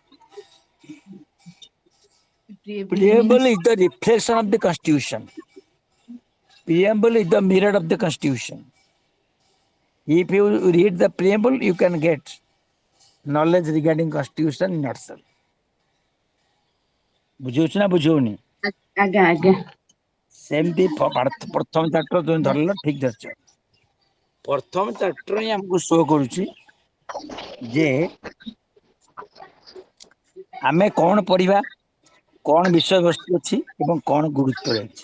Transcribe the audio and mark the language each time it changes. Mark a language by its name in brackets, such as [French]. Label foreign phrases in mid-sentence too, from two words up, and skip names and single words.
[English] Preamble is the reflection of the constitution. Preamble is the mirror of the constitution. If you read the preamble, you can get knowledge regarding constitution in yourself. [Odia] ବୁଝୁଛୁ ନା ବୁଝୁନି? ଆଜ୍ଞା ଆଜ୍ଞା ସେମିତି ପ୍ରଥମ ଚାପ୍ଟର ତୁମେ ଧରିଲ, ଠିକ ଧରିଛ। ପ୍ରଥମ ଚାପ୍ଟର ହିଁ ଆମକୁ ଶୋ କରୁଛି ଯେ ଆମେ କଣ ପଢିବା, କଣ ବିଷୟବସ୍ତୁ ଅଛି ଏବଂ କଣ ଗୁରୁତ୍ୱ ରହିଛି।